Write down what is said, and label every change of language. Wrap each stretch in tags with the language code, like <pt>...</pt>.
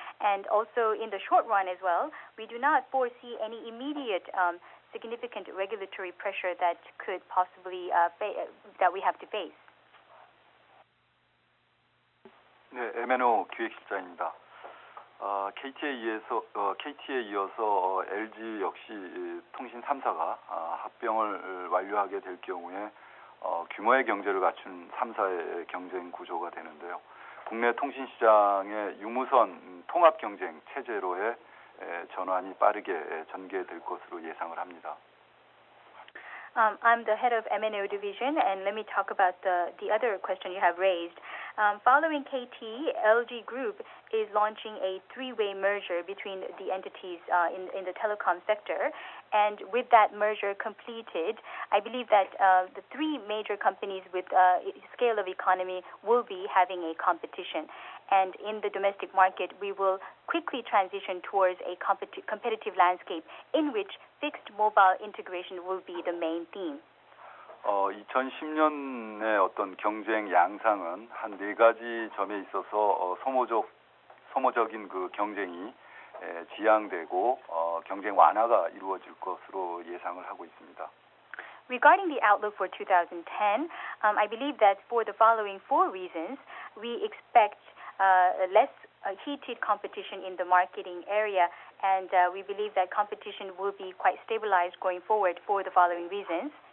<en>And also in the short run as well, we do not foresee any immediate significant regulatory pressure that could possibly that we have to face.</en> <ko>네, MNO 기획실장입니다. KT에 이어서 LG 역시 통신 3사가 합병을 완료하게 될 경우에 규모의 경제를 갖춘 3사의 경쟁 구조가 되는데요. 국내 통신 시장의 유무선 통합 경쟁 체제로의 전환이 빠르게 전개될 것으로 예상을 합니다.</ko> <en>I'm the head of MNO division, and let me talk about the other question you have raised. Following KT, LG Group is launching a three-way merger between the entities in the telecom sector. And with that merger completed, I believe that the three major companies with scale of economy will be having a competition. And in the domestic market, we will quickly transition towards a competitive landscape in which fixed mobile integration will be the main theme.</en> <ko>2010년의 어떤 경쟁 양상은 한 네 가지 점에 있어서 소모적인 그 경쟁이 지양되고 경쟁 완화가 이루어질 것으로 예상을 하고 있습니다.</ko> <en>Regarding the outlook for 2010, I believe that for the following four reasons, we expect less heated competition in the marketing area, and we believe that competition will be quite stabilized going forward for the following reasons.</en>